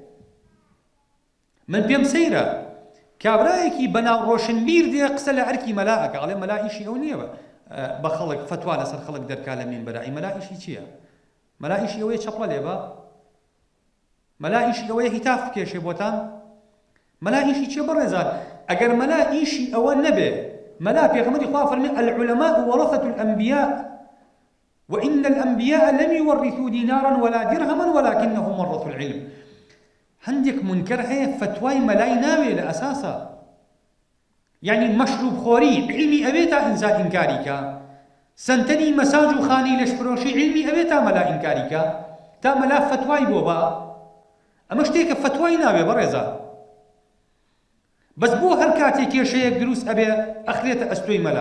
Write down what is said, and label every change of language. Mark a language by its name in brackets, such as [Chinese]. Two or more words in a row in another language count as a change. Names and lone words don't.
[Central Kurdish] من پێم سەیرە کابرایەکی بەناو ڕۆشنبیر دێ قسە لە ئەرکی مەلا ئەکا ئەڵێ مەلا ئیشی ئەو نییە بە خەڵک فتوا لەسەر خەڵک دەرکا لە مینبەرە. مەلا ئیشی چییە؟ مەلا ئیشی ئەوەیە چەپڵە لێبە؟ مەلا ئیشی ئەوەیە هیتاف بکێشێ بۆتان؟ مەلا ئیشی چیە بەڕێزان؟ ئەگەر مەلا ئیشی ئەوە نەبێ، مەلا پێغەمبەری خوا فەرمێ [Arabic] العولەماء وەرەثەة الأنبیاء وإن الأنبياء لم يورثوا دينارا ولا درهما ولكنهم ورثوا العلم. [Central Kurdish] هەندێک منکر هەیە فتوای مەلای ناوێ لە ئەساسا، یعنی مەشروب خۆری علمی ئەوێ تا ئینسان ئینکاری کە، سنتەنی مەساج و خانی لەشفرۆشی علمی ئەوێ تا مەلا ئینکاری کە، تا مەلا فتوای بۆ با. ئەمە شتێکە فتوای ناوێ بەڕێزە. بەس بۆ هەر کاتێک کێشەیەک دروست ئەبێ ئەخرێتە ئەستۆی مەلا.